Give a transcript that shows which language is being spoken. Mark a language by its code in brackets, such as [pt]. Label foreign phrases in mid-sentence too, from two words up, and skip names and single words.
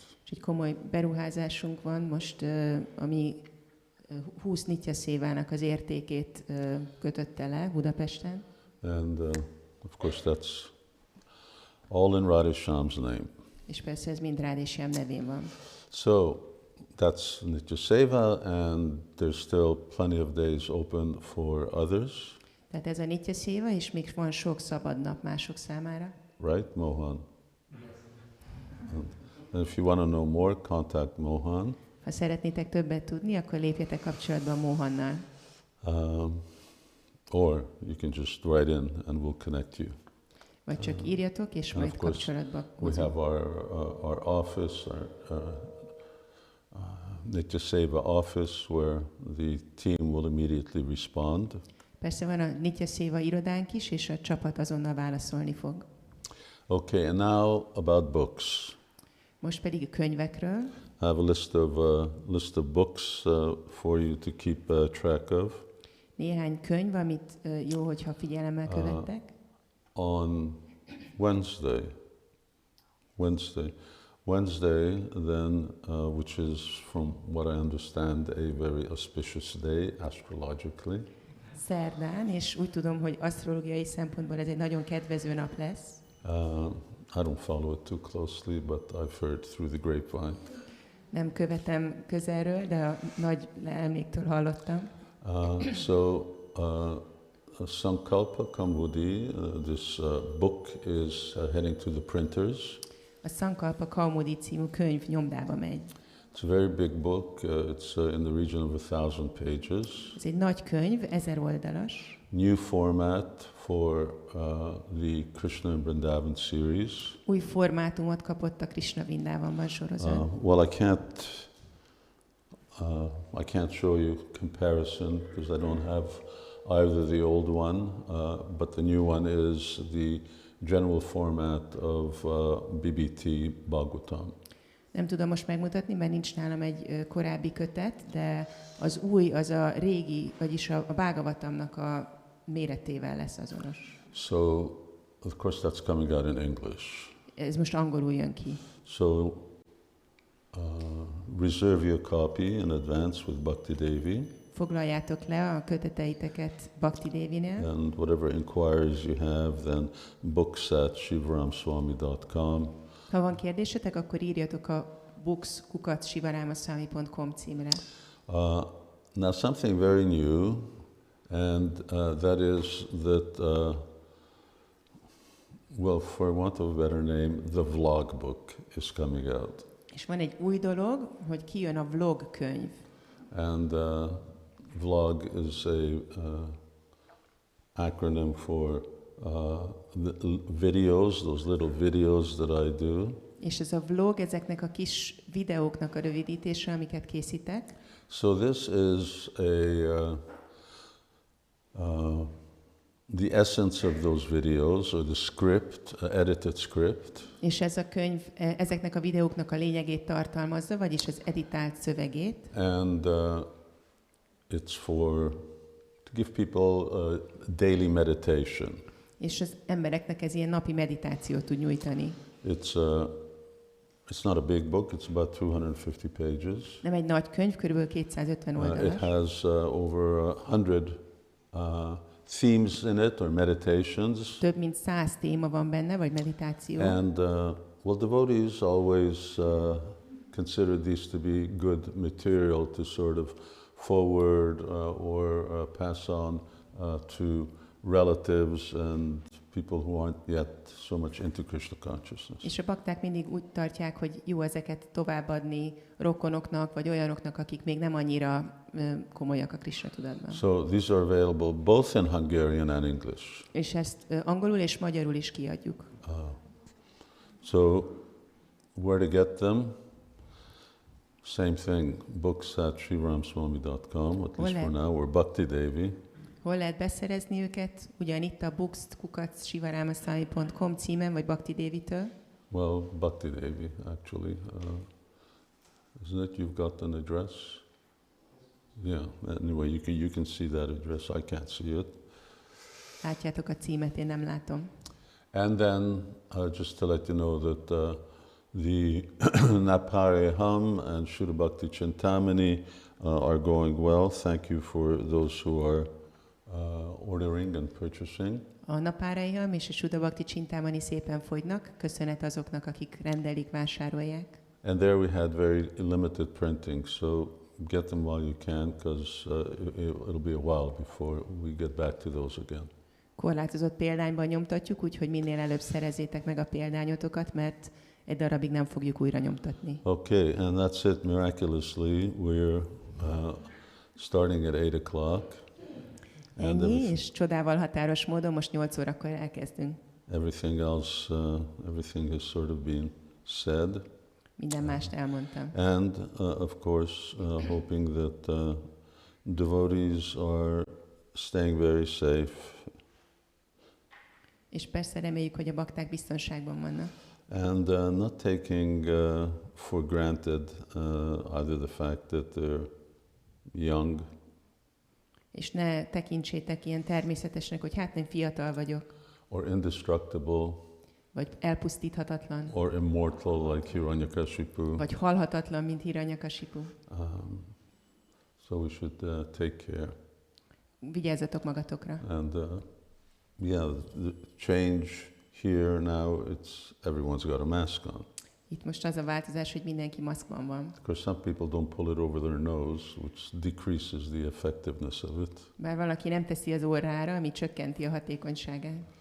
[hu] És egy komoly beruházásunk van most, ami 20 Nitya Sévának az értékét kötötte le Budapesten. [en] And of course that's all in Radheshyam's name. [hu] És persze ez mind Radheshyam nevén van. [en] So that's Nitya Seva, and there's still plenty of days open for others. [hu] Tehát ez a Nitya Séva, és még van sok szabad nap mások számára. [en] Right, Mohan? And if you want to know more, contact Mohan. [hu] Ha szeretnétek többet tudni, akkor lépjetek kapcsolatba Mohannal. [en] Or you can just write in and we'll connect you. [hu] Vagy csak írjatok, és majd kapcsolatba [en] we have our office, our Nitya Seva office, where the team will immediately respond. [hu] Persze van a Nitya Séva irodánk is, és a csapat azonnal válaszolni fog. [en] Okay, and now about books. [hu] Most pedig a könyvekről. [en] I have a list of books for you to keep track of. [hu] Néhány könyv, amit jó, hogyha figyelemmel követtek. [en] On Wednesday, then, which is, from what I understand, a very auspicious day astrologically. [hu] Szerdán, és úgy tudom, hogy asztrológiai szempontból ez egy nagyon kedvező nap lesz. [en] I don't follow it too closely, but I've heard through the grapevine. [hu] Nem követem közelről, de a nagy elméktől hallottam. [en] Sankalpa Kaumudi, this book is heading to the printers. [hu] A Sankalpa Kaumudi című könyv nyomdába megy. [en] It's a very big book. It's in the region of 1,000 pages. [hu] Ez egy nagy könyv, 1000 oldalas. [en] New format for the Krishna and Vrindavan series. [hu] Új formátumot kapott a Krishna Vrindavanban sorozat. [en] Well, I can't show you comparison because I don't have either the old one, but the new one is the general format of BBT Bhagavatam. [hu] Nem tudom most megmutatni, mert nincs nálam egy korábbi kötet, de az új, az a régi, vagyis a Bhagavatamnak a méretével lesz azonos. [en] So, of course, that's coming out in English. [hu] Ez most angolul jön ki. [en] So, reserve your copy in advance with Bhakti Devi. [hu] Foglaljátok le a köteteiteket Bhakti Devinél. [en] And whatever inquiries you have, then books@sivaramswami.com. [hu] Ha van kérdésetek, akkor írjatok a books@sivaramswami.com címre. [en] Now something very new, and that is that, well, for want of a better name, the vlog book is coming out. [hu] És van egy új dolog, hogy kijön a vlog könyv. [en] And vlog is a acronym for the videos, those little videos that I do. [hu] És ez a vlog, ezeknek a kis videóknak a rövidítése, amiket készítek. [en] So this is the essence of those videos, or the script, edited script. [hu] És ez a könyv ezeknek a videóknak a lényegét tartalmazza, vagyis az editált szövegét. [en] And it's to give people daily meditation. [hu] És az embereknek ez ilyen napi meditációt tud nyújtani. [en] It's not a big book, it's about 250 pages. [hu] Nem egy nagy könyv, körülbelül 250 oldalas. [en] It has over 100 themes in it, or meditations. [hu] Több mint 100 téma van benne, vagy meditáció. [en] And well, devotees always consider these to be good material to sort of forward or pass on to relatives and people who aren't yet so much into Krishna consciousness. [hu] És a bakták mindig úgy tartják, hogy jó ezeket továbbadni rokonoknak, vagy olyanoknak, akik még nem annyira komolyak a Krishna tudatban. [en] So these are available both in Hungarian and English. [hu] És ezt angolul és magyarul is kiadjuk. [en] So where to get them? Same thing, books@sivaramswami.com, at least for now, or Bhakti Devi. [hu] Hol lehet beszerezni őket? Ugyanitt a books@sivaramswami.com címen, vagy Bhakti Devitől? [en] Well, Bhakti Devi, actually. Isn't it? You've got an address? Yeah, anyway, you can see that address. I can't see it. [hu] Látjátok a címet, én nem látom. [en] And then, just to let you know that the Napareham and Shuddha Bhakti Chintamani are going well. Thank you for those who are ordering and purchasing. [hu] A Napárejam és a Shuddha Bhakti Chintamani szépen fogynak. Köszönet azoknak, akik rendelik, vásárolják. [en] And there we had very limited printing, so get them while you can, because it'll be a while before we get back to those again. [hu] Korlátozott példányban nyomtatjuk, úgyhogy minél előbb szerezzétek meg a példányotokat, mert egy darabig nem fogjuk újra nyomtatni. [en] Okay, and that's it. Miraculously, we're starting at 8 o'clock. [hu] Ennyi, és csodával határos módon most 8 órakor elkezdünk. [en] Everything else, everything has sort of been said. [hu] Minden mást elmondtam. [en] And of course, hoping that devotees are staying very safe. [hu] És persze reméljük, hogy a bakták biztonságban vannak. [en] And not taking for granted either the fact that they're young. [hu] És ne tekintsétek ilyen természetesnek, hogy hát én fiatal vagyok. [en] Or indestructible. [hu] Vagy elpusztíthatatlan. [en] Or immortal like Hiranyakashipu. [hu] Vagy halhatatlan, mint Hiranyakashipu. [en] So we should take care. [hu] Vigyázzatok magatokra. [en] And yeah, the change here now, everyone's got a mask on. [hu] Itt most az a változás, hogy mindenki maszkban van. [en] Because some people don't pull it over their nose, which decreases the effectiveness of it. [hu] Bár valaki nem teszi az orrára, ami csökkenti a hatékonyságát.